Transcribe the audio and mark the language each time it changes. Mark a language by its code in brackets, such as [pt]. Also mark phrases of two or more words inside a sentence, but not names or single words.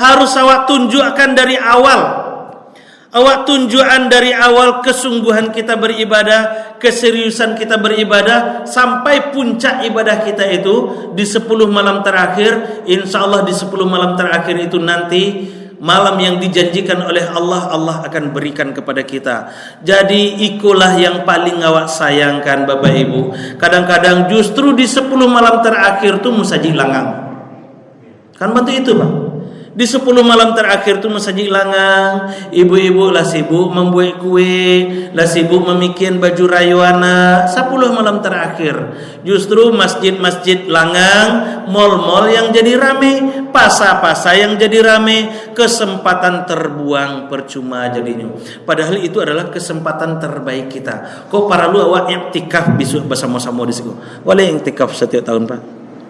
[id] Harus awak tunjukkan dari awal. Awak tunjukkan dari awal kesungguhan kita beribadah, keseriusan kita beribadah, sampai puncak ibadah kita itu di 10 malam terakhir. [ar] Insya Allah [id] di 10 malam terakhir itu nanti malam yang dijanjikan oleh Allah, Allah akan berikan kepada kita. Jadi ikulah yang paling awak sayangkan Bapak Ibu. Kadang-kadang justru di 10 malam terakhir itu [min] musajik langang. [id] Kan bantu itu Pak. Di 10 malam terakhir itu [min] musajik langang, [id] ibu-ibu lah sibuk membuat kue, lah sibuk memikian baju rayuana. 10 malam terakhir justru masjid-masjid langang, mal-mal yang jadi rame, pasar-pasar yang jadi rame. Kesempatan terbuang percuma jadinya. Padahal itu adalah kesempatan terbaik kita. [min] Kok para lu awak [id] iktikaf besok bersama-sama di situ. Boleh iktikaf setiap tahun Pak?